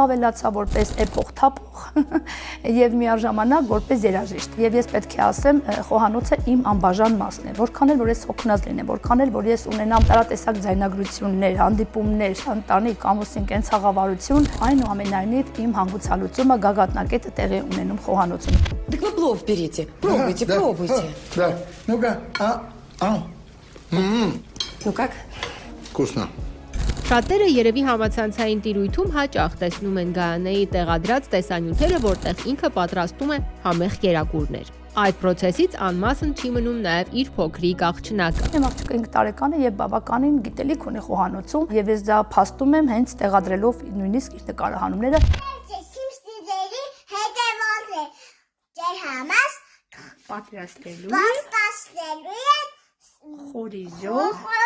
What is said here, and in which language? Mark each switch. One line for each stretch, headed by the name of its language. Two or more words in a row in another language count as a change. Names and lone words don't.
Armenian: ավելացավ որպես էփող թափող եւ միաժամանակ որպես երաժիշտ։ Եվ ես պետք է ասեմ, խոհանոցը իմ անբաժան մասն է, որքան էլ որ ես հոգնած լինեմ, որքան էլ որ ես ունենամ տարատեսակ ձայնագրություններ, հանդիպումներ, ընտանիք, ամուսին, կենցաղավարություն, այնուամենայնիվ իմ հանգուցալուծումը գագաթնակետը տեղի ունենում խոհանոցում։
Russian: Так вы плов берите. Пробуйте. Да. Ну-ка. Ну как? Вкусно.
Armenian: Շատերը երևի համացանցային տիրույթում հաճախ տեսնում են Գայանեի տեղադրած տեսանյութերը, որտեղ ինքը պատրաստում է համեղ կերակուրներ։ Այդ process-ից անմասն չի մնում նաև իր փոքրիկ աղջնակը։ Իմ աղջիկը 5 տարեկան է եւ բավականին գիտելիք ունի խոհանոցում եւ ես դա փաստում եմ հենց տեղադրելով նույնիսկ իր նկարահանումները։ Պատրաստելու խորիզով